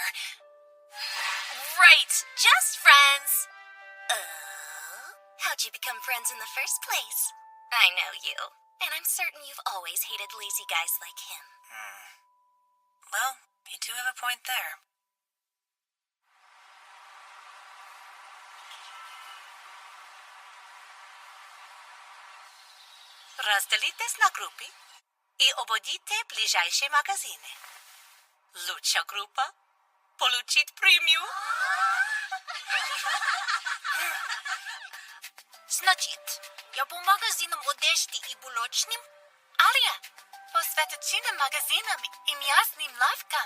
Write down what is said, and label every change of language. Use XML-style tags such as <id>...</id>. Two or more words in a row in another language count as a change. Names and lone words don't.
<en>Right, just friends. Oh, how'd you become friends in the first place? I know you, and I'm certain you've always hated lazy guys like him. Well, you do have a point there.</en> <ru>Разделитесь на групи и ободите ближайшие магазины. Лучшая группа получит премию. Значит, я по магазинам одежды и булочным, Ария по светочным магазинам и мясным лавкам.</ru>